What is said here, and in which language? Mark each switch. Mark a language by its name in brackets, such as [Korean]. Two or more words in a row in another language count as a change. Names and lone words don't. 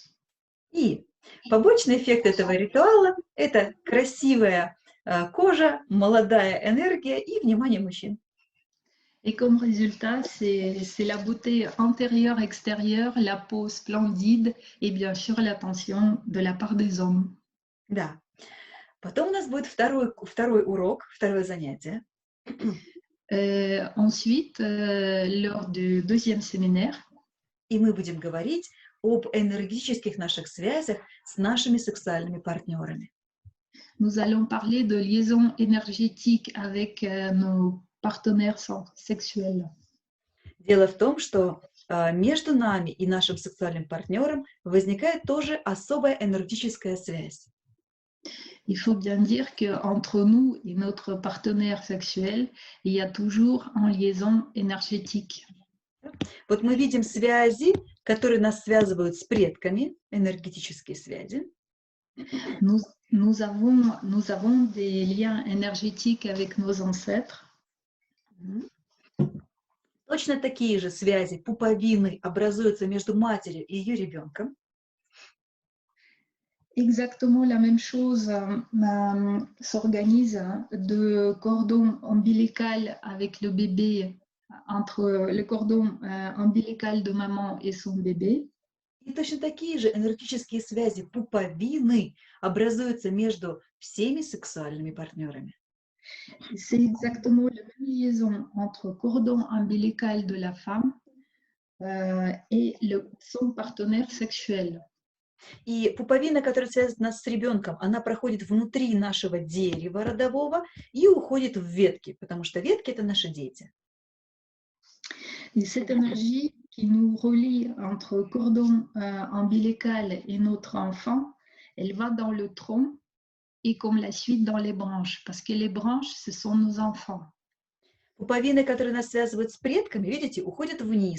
[Russian] И побочный эффект этого ритуала – это красивая кожа, молодая энергия и внимание мужчин. [French] Et comme résultat, c'est la beauté intérieure-extérieure, la peau splendide et bien sûr l'attention de la part des hommes. [Russian] Да. Потом у нас будет второй урок, второе занятие. [French] Ensuite, lors du deuxième séminaire, [Russian] И мы будем говорить об энергетических наших связях с нашими сексуальными партнерами. [French] nous allons parler de liaison énergétique avec nos partenaires sexuels. [Russian] Дело в том, что между нами и нашим сексуальным партнером возникает тоже особая энергетическая связь. [French] Il faut bien dire qu'entre nous et notre partenaire sexuel, il y a toujours une liaison énergétique. [Russian] Вот мы видим связи, которые нас связывают с предками, энергетические связи. [French] Nous avons des liens énergétiques avec nos ancêtres. [Russian] Точно такие же связи пуповины образуются между матерью и ее ребенком. [French] Exactement la même chose s'organise de cordon ombilical avec le bébé, entre le cordon ombilical de maman et son bébé. [Russian] И точно такие же энергетические связи пуповины образуются между всеми сексуальными партнерами. [French] C'est exactement la même liaison entre cordon ombilical de la femme et son partenaire sexuel. [Russian] И пуповина, которая связывает нас с ребенком, она проходит внутри нашего дерева родового и уходит в ветки, потому что ветки – это наши дети. [French] Et cette énergie qui nous relie entre cordon ombilical et notre enfant, elle va dans le tronc et comme la suite dans les branches, parce que les branches, ce sont nos enfants. [Russian] Пуповины, которые нас связывают с предками, видите, уходят вниз.